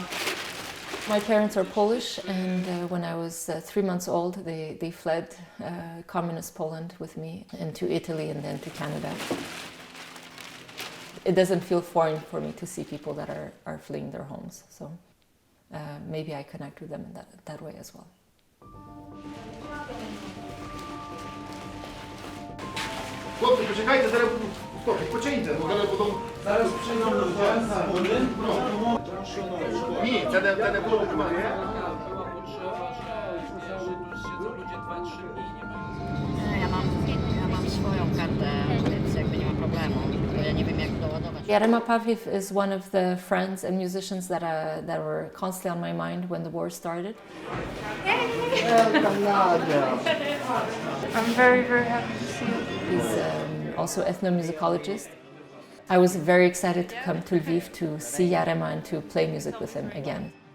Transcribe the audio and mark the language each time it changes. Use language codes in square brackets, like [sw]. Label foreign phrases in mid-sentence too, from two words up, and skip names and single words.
[en] My parents are Polish, and when I was 3 months old, they fled communist Poland with me into Italy and then to Canada. It doesn't feel foreign for me to see people that are fleeing their homes, so maybe I connect with them in that way as well. [pl] Chłopcy, poczekajcie, zaraz [uk] починьте, бо зараз потім... [pl] Зараз przyjdą ludzie z góry. [uk] Ні, це не було документу. [pl] Ja mam swoją kartę, więc jakby nie ma problemu, bo ja nie wiem jak doładować. [en] Jarema Pawliew is one of the friends and musicians that were constantly on my mind when the war started. I'm very, very happy to see you. He's also ethnomusicologist. I was very excited to come to Lviv to see Jarema and to play music with him again.